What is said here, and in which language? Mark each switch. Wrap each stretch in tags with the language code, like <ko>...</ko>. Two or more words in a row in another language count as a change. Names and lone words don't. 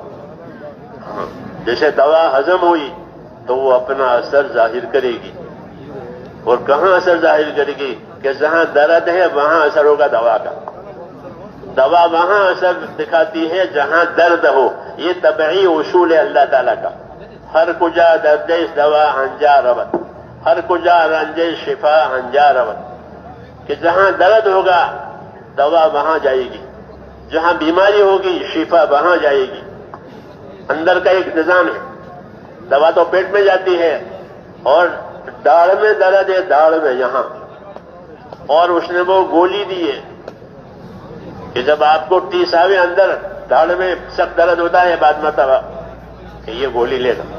<ur>جیسے دوا ہضم ہوئی تو وہ اپنا اثر ظاہر کرے گی. اور کہاں اثر ظاہر کرے گی کہ جہاں درد ہے وہاں اثر ہوگا دوا کا. دوا وہاں اثر دکھاتی ہے جہاں درد ہو. یہ طبعی اصول ہے اللہ تعالیٰ کا.</ur> <fa>ہر کجا دردش دوا ہنجا رود، ہر کجا رنجش شفا ہنجا رود.</fa> <ur>کہ جہاں درد ہوگا دوا وہاں جائے گی، جہاں بیماری ہوگی شفا وہاں جائے گی. اندر کا ایک نظام ہے. دوا تو پیٹ میں جاتی ہے اور داڑھ میں درد ہے، داڑھ میں یہاں، اور اس نے وہ گولی دی ہے کہ جب آپ کو ٹیس آوے اندر داڑھ میں سخت درد ہوتا ہے بعد مرتبہ کہ یہ گولی لے گا.</ur>